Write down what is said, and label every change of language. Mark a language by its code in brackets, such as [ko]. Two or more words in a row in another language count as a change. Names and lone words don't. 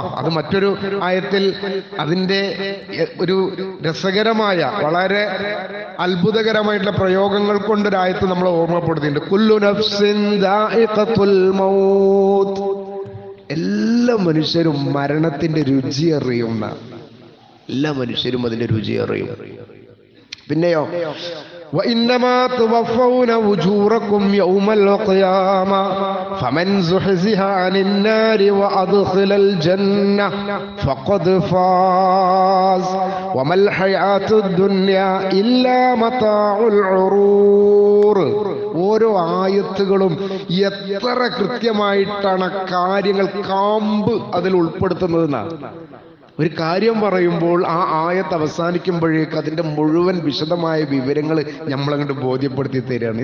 [ml] അത് മറ്റൊരു ആയത്തിൽ അതിൻ്റെ ഒരു രസകരമായ വളരെ അത്ഭുതകരമായിട്ടുള്ള പ്രയോഗങ്ങൾ കൊണ്ടൊരായത്ത് നമ്മളെ ഓർമ്മപ്പെടുത്തിയിട്ടുണ്ട്. [ar] كل نفس ذائقة الموت, [ml] എല്ലാ മനുഷ്യരും മരണത്തിന്റെ രുചി അറിയുന്ന, എല്ലാ മനുഷ്യരും അതിന്റെ രുചി അറിയും. [ar] പിന്നെയോ وإنما توفون أجوركم يوم القيامة فمن زحزح عن النار وأدخل الجنة فقد فاز وما الحياة الدنيا إلا متاع الغرور. [ml] ഓരോ ആയത്തുകളും എത്ര കൃത്യമായിട്ടാണ് കാര്യങ്ങൾ കാമ്പ് അതിൽ ഉൾപ്പെടുത്തുന്നതെന്നാണ്. ഒരു കാര്യം പറയുമ്പോൾ ആ ആയത്ത് അവസാനിക്കുമ്പോഴേക്ക് അതിന്റെ മുഴുവൻ വിശദമായ വിവരങ്ങൾ നമ്മളങ്ങോട്ട് ബോധ്യപ്പെടുത്തി തരികയാണ്.